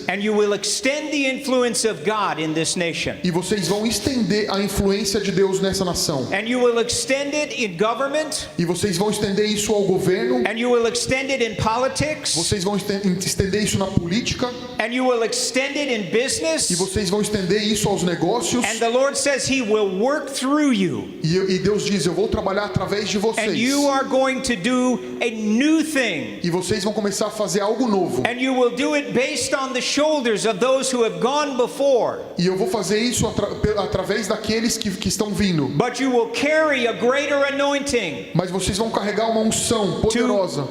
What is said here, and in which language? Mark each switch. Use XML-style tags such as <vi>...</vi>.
<en>And you will extend the influence of God in this nation.</en> <pt>E vocês vão estender a influência de Deus nessa nação.</pt> <en>And you will extend it in government.</en> <pt>E vocês vão estender isso ao governo.</pt> <en>And you will extend it in politics.</en> <pt>Vocês vão estender isso na política.</pt> <en>And you will extend it in</en> <pt>E</pt> <en>business.</en> <pt>vocês vão estender isso aos negócios.</pt> <en>And the Lord says He will work through you.</en> <pt>E Deus diz, eu vou trabalhar através de vocês.</pt> <en>And you are going to do a new thing.</en> <pt>E vocês vão começar a fazer algo novo.</pt> <en>And you will do it based on the shoulders of those who have gone before.</en> <pt>E eu vou fazer isso através daqueles que estão vindo.</pt> <en>But you will carry a greater anointing</en> <pt>Mas vocês vão carregar uma unção poderosa</pt>